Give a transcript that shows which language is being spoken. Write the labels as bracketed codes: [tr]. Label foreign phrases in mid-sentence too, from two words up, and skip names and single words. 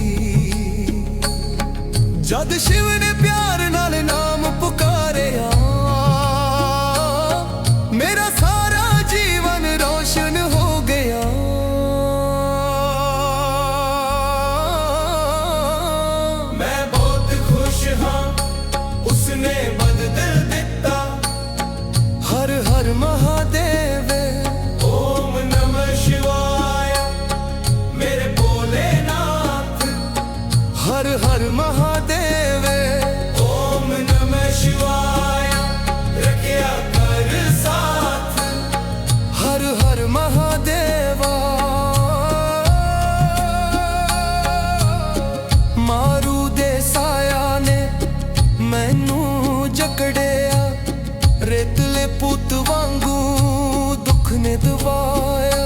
[pa] ਜਦ ਸ਼ਿਵ ਨੇ ਪਿਆਰ ਨਾਲ ਨਾਮ ਪੁਕਾਰਿਆ, ਮੇਰਾ ਸਾਰਾ ਜੀਵਨ ਰੋਸ਼ਨ ਹੋ ਗਿਆ। ਮੈਂ ਬਹੁਤ ਖ਼ੁਸ਼ ਹਾਂ, ਉਸਨੇ ਬਦਲ ਦਿੱਤਾ, ਹਰ ਹਰ ਮਹਾਦੇਵ। [sa] ओम नमः शिवाय [pa] ਮੇਰੇ ਭੋਲੇਨਾਥ, ਹਰ ਹਰ ਮਹਾਦੇਵ। [sa] ओम नमः शिवाय [pa] ਰੱਖਿਆ ਕਰ ਸਾਥ, ਹਰ ਹਰ ਮਹਾਦੇਵਾ। ਮਾਰੂ ਦੇ ਸਾਏ ਨੇ ਮੈਨੂੰ ਜਕੜਿਆ, ਰੇਤਲੇ ਪੁੱਤ ਵਾਂਗੂ ਦੁੱਖ ਨੇ ਦਬਾਇਆ।